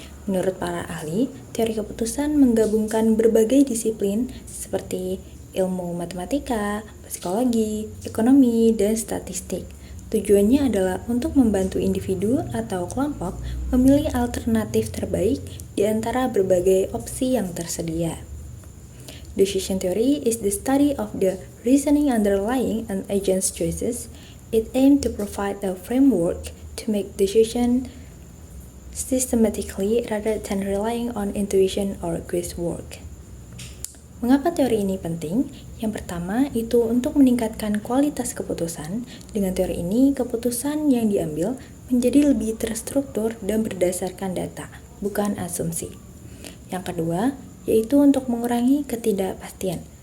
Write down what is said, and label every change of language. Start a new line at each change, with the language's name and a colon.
Indonesian: Menurut para ahli, teori keputusan menggabungkan berbagai disiplin seperti ilmu matematika, psikologi, ekonomi, dan statistik. Tujuannya adalah untuk membantu individu atau kelompok memilih alternatif terbaik di antara berbagai opsi yang tersedia.
English: Decision theory is the study of the reasoning underlying an agent's choices. It aims to provide a framework to make decisions systematically rather than relying on intuition or guesswork.
Indonesian: Mengapa teori ini penting? Yang pertama, itu untuk meningkatkan kualitas keputusan. Dengan teori ini, keputusan yang diambil menjadi lebih terstruktur dan berdasarkan data, bukan asumsi. Yang kedua, yaitu untuk mengurangi ketidakpastian.